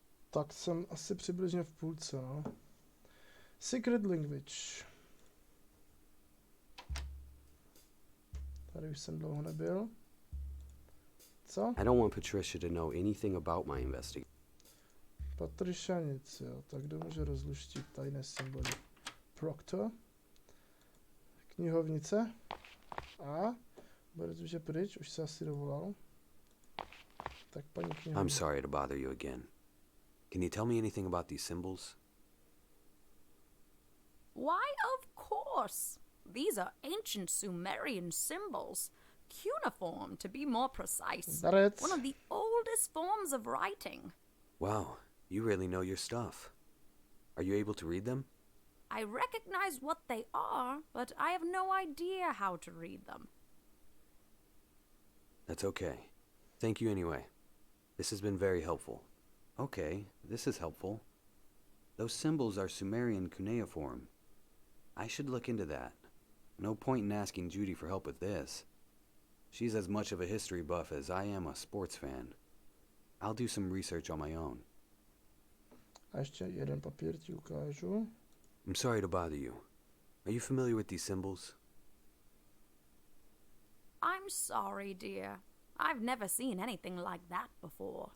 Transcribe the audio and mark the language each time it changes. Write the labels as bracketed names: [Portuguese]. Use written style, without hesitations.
[Czech] Tak jsem asi přibližně v půlce, no. [English] Secret language. [Czech] Tady už jsem dlouho nebyl. Co? [English] I don't want Patricia to know anything about my investigation. [Czech] Patricia nic, jo. Tak kdo může rozluštit tajné symboly? Proctor. Knihovnice. A Boris už je pryč, už se asi dovolal. Tak paní knihovnice. [English] I'm sorry to bother you again. Can you tell me anything about these symbols? Why, of course. These are ancient Sumerian symbols. Cuneiform, to be more precise. One of the oldest forms of writing. Wow, you really know your stuff. Are you able to read them? I recognize what they are, but I have no idea how to read them. That's okay. Thank you anyway. This has been very helpful. Okay, this is helpful. Those symbols are Sumerian cuneiform. I should look into that. No point in asking Judy for help with this. She's as much of a history buff as I am a sports fan. I'll do some research on my own. [Czech] A ještě jeden papír ti ukážu. [English] I'm sorry to bother you. Are you familiar with these symbols? I'm sorry, dear. I've never seen anything like that before.